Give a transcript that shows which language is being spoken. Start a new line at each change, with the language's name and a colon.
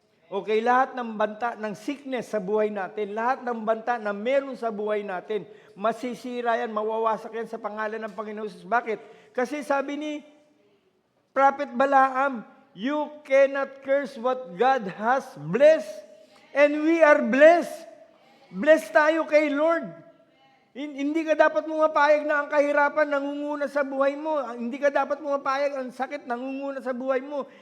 Filipino: Okay, lahat ng banta ng sickness sa buhay natin, lahat ng banta na meron sa buhay natin, masisira yan, mawawasak yan sa pangalan ng Panginoon Jesus. Bakit? Kasi sabi ni Prophet Balaam,
English: you cannot curse what God has blessed. And we are blessed.
Filipino: Blessed tayo kay Lord. Hindi ka dapat pumapayag na ang kahirapan nangunguna sa buhay mo. Hindi ka dapat pumapayag ang sakit nangunguna sa buhay mo.